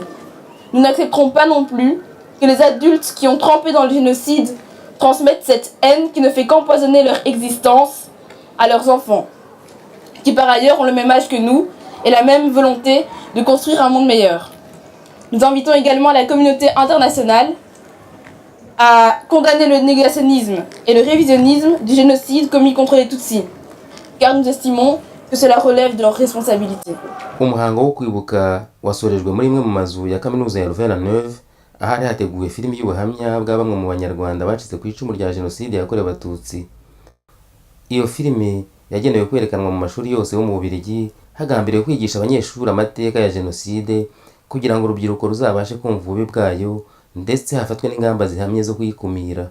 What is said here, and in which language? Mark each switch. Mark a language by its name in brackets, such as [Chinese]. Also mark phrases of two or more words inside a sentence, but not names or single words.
[French] Nous n'accepterons pas non plus que les adultes qui ont trempé dans le génocide transmettent cette haine qui ne fait qu'empoisonner leur existence à leurs enfants, qui par ailleurs ont le même âge que nous et la même volonté de construire un monde meilleur. Nous invitons également la communauté internationale à condamner le négationnisme et le révisionnisme du génocide commis contre les Tutsis, car nous estimons que cela relève de leur responsabilité. [Kinyarwanda] Umuhango wo kwibuka wasorejwe muri imwe mu mazu ya kaminuza ya Louvain-la-Neuve ahari hateguwe filimi y'ubuhamya bwa bamwe mu banyarwanda bacitse ku icumu rya jenoside yakorewe abatutsi. Iyo filimi yagenewe kwerekanwa mu mashuri yose yo mu Bubiligi hagambiriwe kwigisha abanyeshuri amateka ya jenoside kugira ngo urubyiruko ruzabashe kumva ububi bwayo ndetse hafatwe n'ingamba zihamye zo kuyikumira.